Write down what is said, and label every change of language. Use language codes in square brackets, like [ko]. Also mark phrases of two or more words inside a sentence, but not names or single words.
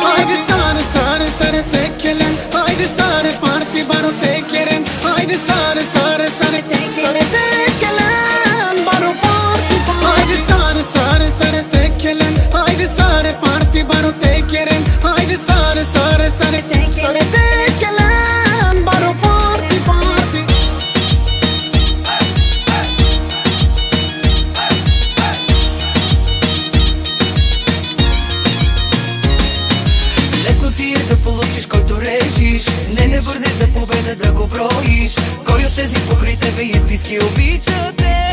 [rom] Haydi sare sare sare tekelen, haydi sare parti baro tekeren, haydi sare sare sare tekelen baro parti parti. Haydi sare sare sare tekelen, haydi sare parti baro tekeren, haydi sare sare sare tekelen baro parti parti. [bg] Лесно ти е да получиш който режиш, не бързай за победа да го броиш. Кой от тези покрай тебе истински обича те?